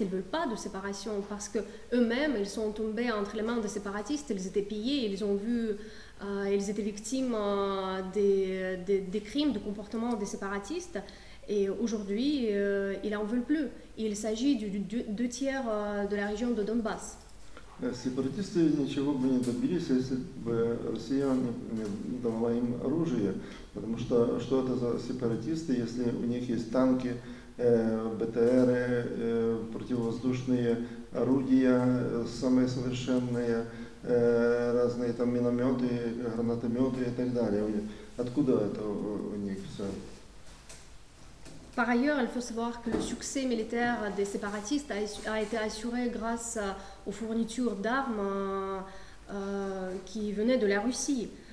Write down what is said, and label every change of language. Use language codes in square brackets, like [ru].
[fr] Ils ne veulent pas de séparation parce qu'eux-mêmes, ils sont tombés entre les mains des séparatistes, ils étaient pillés, ils étaient victimes des crimes, de comportements des séparatistes. Et aujourd'hui, ils n'en veulent plus. Il s'agit de 2/3 de la région de Donbass. [ru] Сепаратисты ничего бы не добились, если бы Россия не давала им оружие. Потому что это за сепаратисты, если у них есть танки, БТРы, противовоздушные орудия, самые совершенные, разные там минометы, гранатометы и так далее. Откуда это у них все? [fr] Par ailleurs, il faut savoir que le succès militaire des séparatistes a été assuré grâce aux fournitures d'armes qui venaient de la Russie.